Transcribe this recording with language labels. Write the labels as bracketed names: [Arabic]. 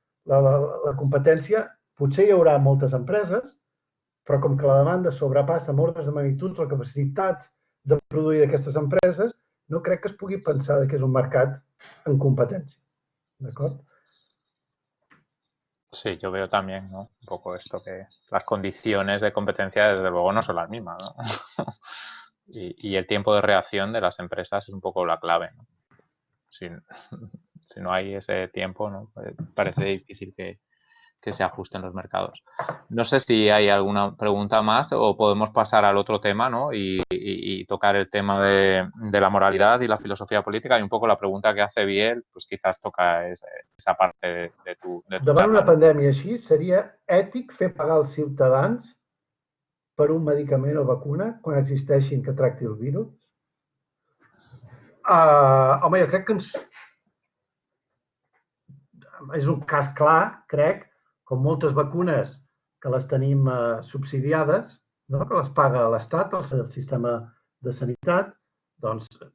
[Catalan] La competència, potser hi haurà moltes empreses, però com que la demanda sobrepassa amb ordres de magnituds la capacitat de produir d'aquestes empreses, no crec que es pugui pensar que és un mercat en competència, ¿d'acord? [Spanish] Sí, yo veo también, ¿no? Un poco esto, que las condiciones de competencia desde luego no son las mismas, ¿no? Y el tiempo de reacción de las empresas es un poco la clave, ¿no? Si no hay ese tiempo, ¿no? Parece difícil que se ajusten los mercados. No sé si hay alguna pregunta más o podemos pasar al otro tema, ¿no? Y tocar el tema de la moralidad y la filosofía política. Y un poco la pregunta que hace Biel, pues quizás toca esa parte de tu [Catalan] Davant una pandèmia així, seria ètic fer pagar als ciutadans per un medicament o vacuna quan existeixin que tracti el virus? Home, jo crec que és un cas clar, crec, com moltes vacunes que les tenim subsidiades, que les paga l'Estat, el sistema de sanitat, doncs,